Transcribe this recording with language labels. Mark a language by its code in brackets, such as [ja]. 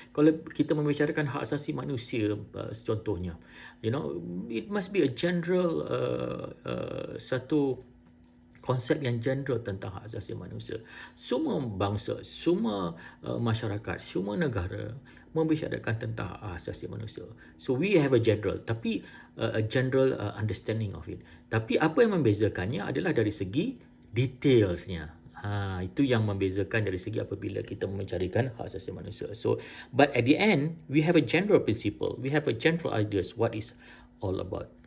[ms] Kalau kita membicarakan hak asasi manusia, contohnya, [en] you know, it must be a general [ms] satu konsep yang general tentang hak asasi manusia. Semua bangsa, semua masyarakat, semua negara membicarakan tentang hak asasi manusia. [en] So we have a general, [ms] tapi [en] a general understanding of it. [ms] Tapi apa yang membezakannya adalah dari segi detailsnya. Itu yang membezakan dari segi apabila kita mencarikan hak asasi manusia. [en] So, but at the end, we have a general principle. We have a general ideas what is all about.